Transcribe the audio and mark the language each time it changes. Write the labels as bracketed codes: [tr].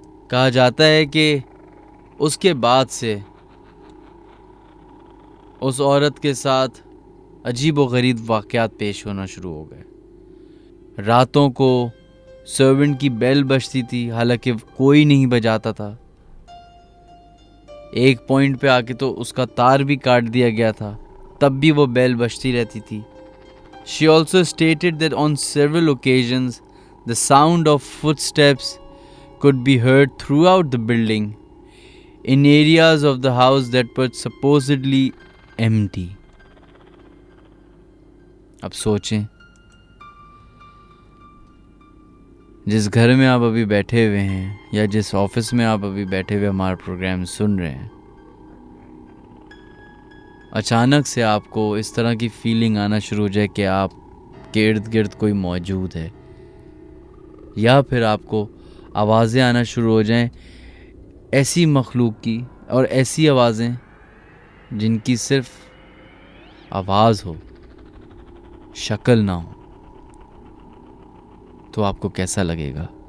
[hi] कहा जाता है कि उसके बाद से उस औरत के साथ अजीब व गरीब वाक़यात पेश होना शुरू हो गए। रातों को सर्वेंट की बेल बजती थी, हालांकि कोई नहीं बजाता था। एक पॉइंट पे आके तो उसका तार भी काट दिया गया था, तब भी वो बेल बजती रहती थी। [en] She also stated that on several occasions the sound of footsteps could be heard throughout the building in areas of the house that were supposedly empty. [hi] अब सोचें, जिस घर में आप अभी बैठे हुए हैं या जिस ऑफिस में आप अभी बैठे हुए हमारा प्रोग्राम सुन रहे हैं, अचानक से आपको इस तरह की फीलिंग आना शुरू हो जाए कि आपके इर्द गिर्द कोई मौजूद है, या फिर आपको आवाज़ें आना शुरू हो जाएं ऐसी मखलूक की और ऐसी आवाज़ें जिनकी सिर्फ आवाज़ हो, शक्ल ना हो, तो आपको कैसा लगेगा?